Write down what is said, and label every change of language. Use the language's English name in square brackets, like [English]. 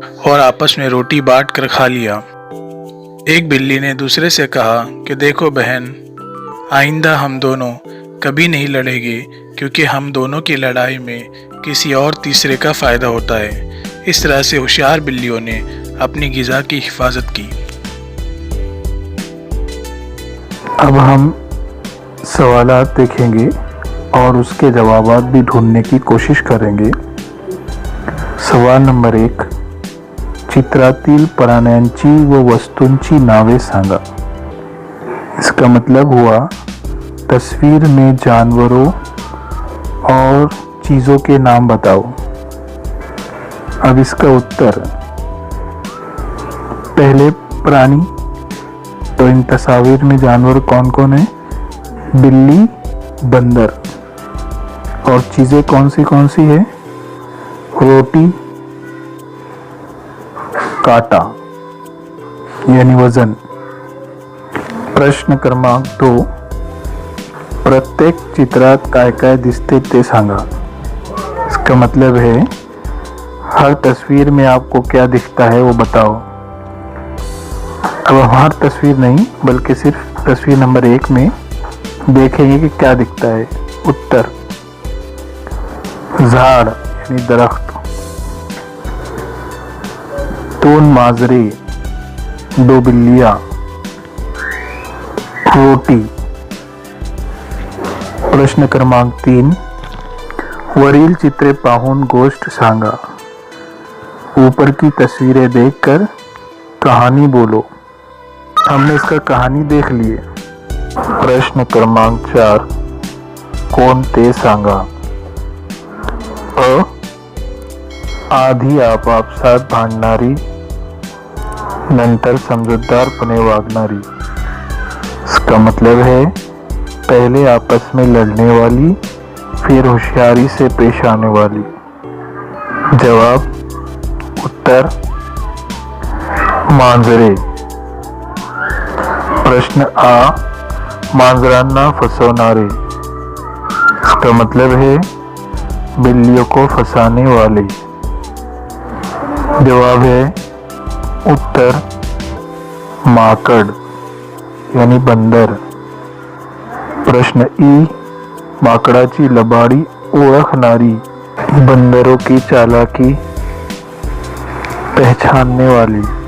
[Hindi] और आपस में रोटी बांट कर खा लिया। एक बिल्ली ने दूसरे से कहा कि देखो बहन, आइंदा हम दोनों कभी नहीं लड़ेंगे, क्योंकि हम दोनों की लड़ाई में किसी और तीसरे का फायदा होता है। इस तरह से होशियार बिल्लियों ने अपनी गिज़ा की हिफाजत की। अब हम सवालात देखेंगे और उसके जवाबात भी ढूंढने की कोशिश करेंगे। [Marathi] सवाल नंबर 1, चित्रातील प्राण्यांची व वस्तूंची नावे सांगा। [Hindi] इसका मतलब हुआ तस्वीर में जानवरों और चीज़ों के नाम बताओ। अब इसका उत्तर, पहले प्राणी, तो इन तस्वीर में जानवर कौन कौन है? बिल्ली, बंदर। और चीज़ें कौन सी है? रोटी, काटा यानी वजन। [Marathi] प्रश्न क्रमांक 2, प्रत्येक चित्रात काय काय दिसते ते सांगा। [Hindi] इसका मतलब है हर तस्वीर में आपको क्या दिखता है वो बताओ। अब हम हर तस्वीर नहीं बल्कि सिर्फ तस्वीर नंबर 1 में देखेंगे कि क्या दिखता है। उत्तर, झाड़ यानी दरख्त, 2 माजरे, 2 बिल्लियां, रोटी। [Marathi] प्रश्न क्रमांक 3, वरील चित्रे पाहून गोष्ट सांगा। [Hindi] ऊपर की तस्वीरें देखकर कहानी बोलो। हमने इसका कहानी देख ली है। [Marathi] प्रश्न क्रमांक 4, कोण ते सांगा। अ, आधी आपापसात भांडणारी, नंतर समजूतदारपणे वागणारी। [Hindi] इसका मतलब है पहले आपस में लड़ने वाली, फिर होशियारी से पेश आने वाली। जवाब, उत्तर मांजरे। [Marathi] प्रश्न आ, मांजरांना फसवणारे। [Hindi] इसका मतलब है बिल्लियों को फंसाने वाले। जवाब है उत्तर माकड़ यानी बंदर। [Marathi] प्रश्न ई, माकडाची लबाडी ओळखणारी, [Hindi] बंदरों की चालाकी पहचानने वाली।